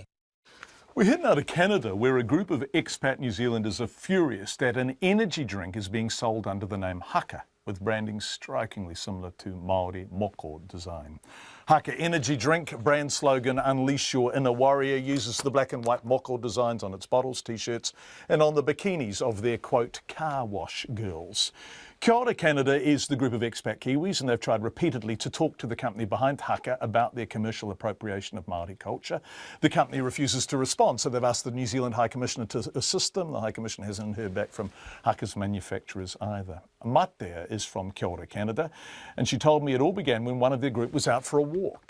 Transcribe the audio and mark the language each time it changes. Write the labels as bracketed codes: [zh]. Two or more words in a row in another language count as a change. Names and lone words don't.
[en] We're heading out of Canada, where a group of expat New Zealanders are furious that an energy drink is being sold under the name Haka, with branding strikingly similar to Maori moko design. Haka Energy Drink brand slogan, "Unleash Your Inner Warrior," uses the black and white moko designs on its bottles, t-shirts and on the bikinis of their, quote, car wash girls. Kia ora Canada is the group of expat Kiwis, and they've tried repeatedly to talk to the company behind Haka about their commercial appropriation of Māori culture. The company refuses to respond, so they've asked the New Zealand High Commissioner to assist them. The High Commissioner hasn't heard back from Haka's manufacturers either. Matea is from Kia ora Canada, and she told me it all began when one of their group was out for a walk.